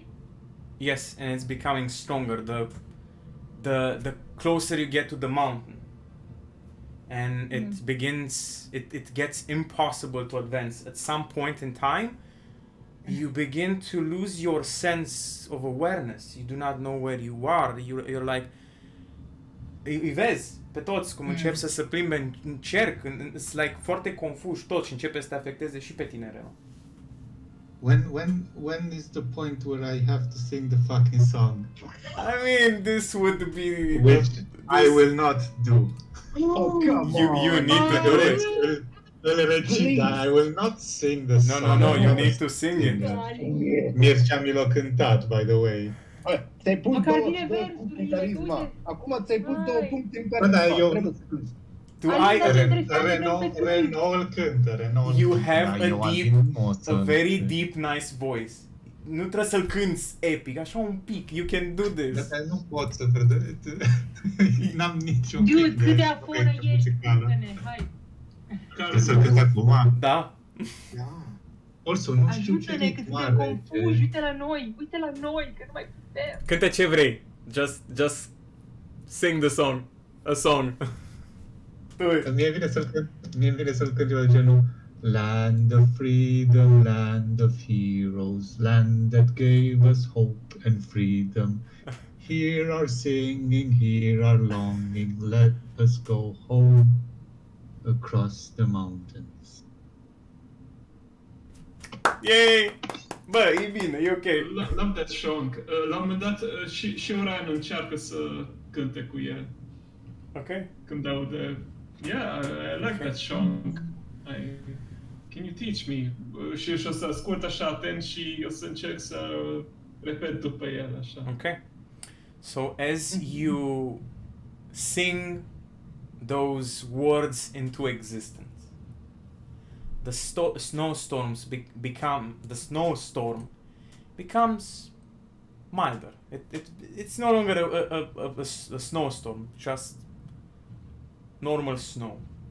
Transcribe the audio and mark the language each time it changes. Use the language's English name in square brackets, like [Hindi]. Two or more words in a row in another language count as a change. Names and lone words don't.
[English] Yes, and it's becoming stronger the closer you get to the mountain. And it begins it gets impossible to advance. At some point in time, you begin to lose your sense of awareness. You do not know where you are. You're like [Romanian] îi vezi pe toți cum încep să se plimbe în cerc, [English] it's like [Romanian] foarte confuși toți și începe să te afecteze și pe tine rău. [English] When is the point where I have to sing the fucking song? I mean, this would be Which I will not do. Oh, come you on. need to do it. Regina, I will not sing the song. No, you need to sing it. [Romanian] Mircea mi l-a cântat, [English] by the way. [Romanian] Ți-ai pus Măcar două bine puncte în versurile, carisma. uite. Acum ți-ai pus Hai. 2 puncte în Bă, da, carisma. eu- Trebuie să cânti. [English] Do [Romanian] Hai, [English] I [Romanian] dar- Renault îl cântă, Renault îl [English] You [Romanian] cântă, [English] have [Romanian] dar [English] a [Romanian] eu am [English] deep, [Romanian] din mod să- [English] a very deep, nice voice. [Romanian] Nu trebuie să-l cânti epic, așa un pic. [English] You can do this. [Romanian] Dar nu pot să cred. N-am niciun [English] Dude, [Romanian] pic cât de aforă efectă ești, muzicală. spune-ne, hai. Trebuie să-l cânt acum. Da? Also, nu știu ce Ajută-ne că ritm suntem are. confuși, uite la noi, că nu mai putem. Cântă ce vrei. [English] Just sing the song. A song. Do it. [Romanian] Mie vine să-l cânt eu de genul [English] Land of freedom, land of heroes, land that gave us hope and freedom. Hear our singing, hear our longing, let us go home across the mountains. Yay! [Romanian] Bă, e bine, e ok. [English] Love that song. [Romanian] La un moment dat și Orion încearcă să cânte cu el. Ok. Când aude... [English] Yeah, I like that song. Can you teach me? [Romanian] Și o să ascult așa atent și o să încerc să repet după el așa. [English] Okay. So as you sing those words into existence, the snowstorm becomes milder. It's no longer a snowstorm, just normal snow.